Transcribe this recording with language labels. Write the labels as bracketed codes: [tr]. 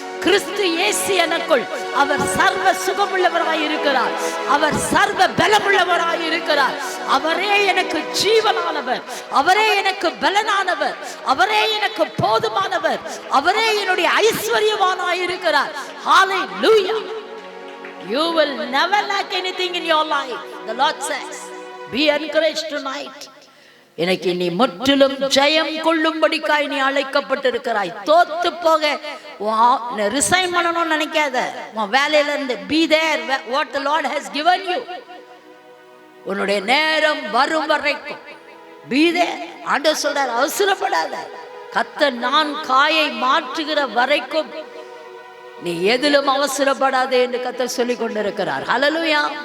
[ta] கிறிஸ்து இயேசு எனக்குள் அவர் சர்வ சுகமுள்ளவராய் இருக்கிறார். அவர் சர்வ பலமுள்ளவராய் இருக்கிறார். அவரே எனக்கு ஜீவனானவர், அவரே எனக்கு பலனானவர், அவரே எனக்கு போதுமானவர், அவரே என்னுடைய ஐஸ்வர்யவானாய் இருக்கிறார். ஹalleluya. [en] You will never lack anything in your life. The Lord says, be encouraged tonight. [ta] இன்னைக்கு நீ முற்றிலும் ஜெயம் கொள்ளும்படிக்காய் நீ அழைக்கப்பட்டிருக்கிறாய். தோத்து போக ரிசைன் பண்ணணும்னு நினைக்காத. உன் வேலையில இருந்து [en] be there what the Lord has given you. [ta] உன்னுடைய நேரம் வரும் வரைக்கும் [en] be there. [ta] ஆண்டவர் சொல்றார், அவசரப்படாத. கர்த்தர் நான் காயை மாற்றுகிற வரைக்கும் நீ எதிலும் அவசரப்படாதே என்று கர்த்தர் சொல்லிக் கொண்டிருக்கிறார். ஹல்லேலூயா.